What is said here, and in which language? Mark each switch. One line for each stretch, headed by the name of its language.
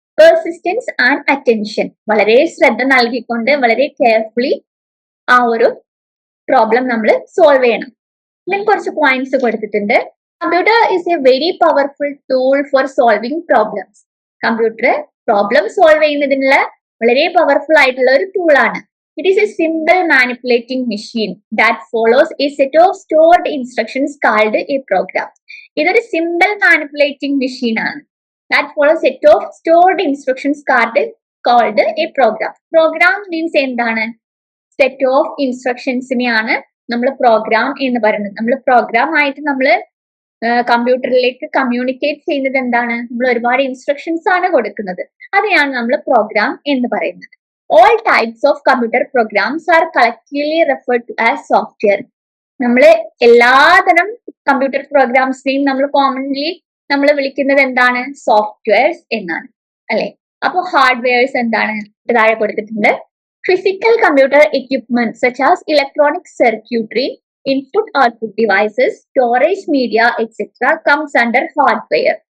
Malayalam: Persistence and attention. വളരെ ശ്രദ്ധ നൽകിക്കൊണ്ട് വളരെ കെയർഫുള്ളി ആ ഒരു പ്രോബ്ലം നമ്മൾ സോൾവ് ചെയ്യണം.
English: then
Malayalam: കുറച്ച് പോയിന്റ്സ് കൊടുത്തിട്ടുണ്ട്.
English: Computer is a very powerful tool for solving problems.
Malayalam: Computer problem solve ചെയ്യുന്നതിനുള്ള വളരെ പവർഫുൾ ആയിട്ടുള്ള ഒരു ടൂളാണ്.
English: It is a simple manipulating machine that follows a set of stored instructions called a program.
Malayalam: ഇതൊരു simple manipulating machine ആണ്.
English: That follows a set of stored instructions called a program. Program means എന്താണ്?
Malayalam: Set of ഇൻസ്ട്രക്ഷൻസിനെയാണ് നമ്മൾ programme എന്ന് പറയുന്നത്. നമ്മൾ programme ആയിട്ട് നമ്മൾ കമ്പ്യൂട്ടറിലേക്ക് കമ്മ്യൂണിക്കേറ്റ് ചെയ്യുന്നത് എന്താണ്? നമ്മൾ ഒരുപാട് ഇൻസ്ട്രക്ഷൻസ് ആണ് കൊടുക്കുന്നത്. അതിനാണ് നമ്മൾ പ്രോഗ്രാം എന്ന് പറയുന്നത്.
English: All types of computer programs are collectively referred to as software.
Malayalam: നമ്മൾ എല്ലാതരം കമ്പ്യൂട്ടർ പ്രോഗ്രാംസിനെയും നമ്മൾ കോമൺലി നമ്മൾ വിളിക്കുന്നത് എന്താണ്? സോഫ്റ്റ്വെയർസ് എന്നാണ്, അല്ലെ? അപ്പൊ ഹാർഡ്വെയർസ് എന്താണ് താഴെ കൊടുത്തിട്ടുണ്ട്.
English: Physical computer equipment such as electronic circuitry, input output devices, storage media etcetera comes under hardware.